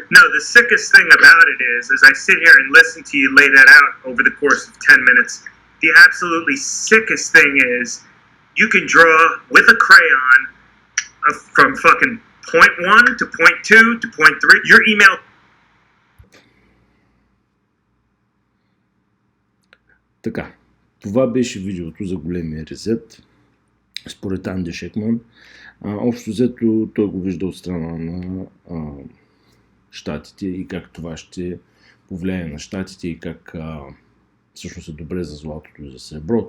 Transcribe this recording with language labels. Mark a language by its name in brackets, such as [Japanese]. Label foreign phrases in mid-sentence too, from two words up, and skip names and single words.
[English] No, the sickest thing about it is, as I sit here and listen to you lay that out over the course of 10 minutes, the absolutely sickest thing is you can draw with a crayon from fucking point 1 to point 2 to point 3. Your email. [Bulgarian] Така, това беше видеото за големия ресет. Според Анди Schectman. Общо взето той го вижда от страна на щатите и как това ще повлияе на щатите и как всъщност е добре за златото и за среброто.